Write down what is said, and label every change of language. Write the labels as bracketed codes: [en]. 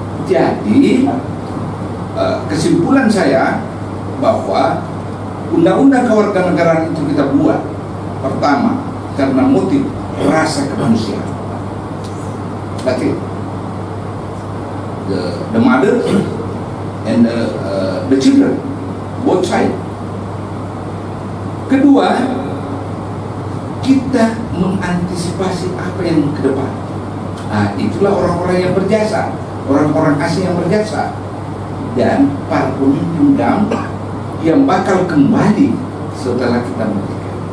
[id] Jadi kesimpulan saya bahwa undang-undang kewarganegaraan itu kita buat pertama karena motif rasa kemanusiaan. [en] That's it. The mother and the children, both sides. [id] Kedua, kita mengantisipasi apa yang ke depan. Nah, itulah orang-orang yang berjasa. Orang-orang asing yang berjasa dan para pemimpin GAM yang bakal kembali setelah kita merdeka.